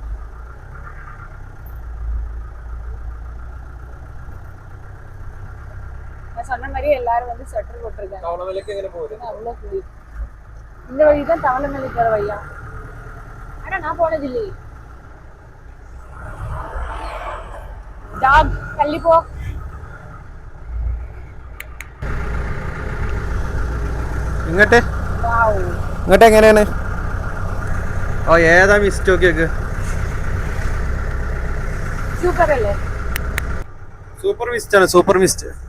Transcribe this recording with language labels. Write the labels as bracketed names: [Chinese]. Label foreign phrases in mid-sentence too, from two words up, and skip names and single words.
[Tamil] நான் சொன்ன மாதிரி எல்லாரும் வந்து ஸ்வெட்டர் போட்டிருக்காங்க. அவ்வளவு குளிர். இந்த வழி தான் தவளமலை போற வழியா? ஆனா நான் போனது இல்லையே. டாக் தள்ளி போ. [Malayalam] ഇങ്ങോട്ട് ഇങ്ങോട്ട് എങ്ങനെയാണ്? ഓ ഏതാ മിസ്റ്റ് നോക്കിയൊക്കെ. സൂപ്പർ അല്ലേ? [English] super mist [Malayalam] ആണ്, [English] super mist.